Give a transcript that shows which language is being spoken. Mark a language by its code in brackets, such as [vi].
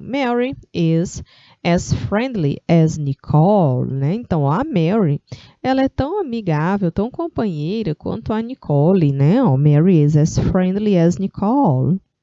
[en] Mary is as friendly as Nicole, [pt] né? Então, a Mary, ela é tão amigável, tão companheira quanto a Nicole, né? Ó, [en] Mary is as friendly as Nicole.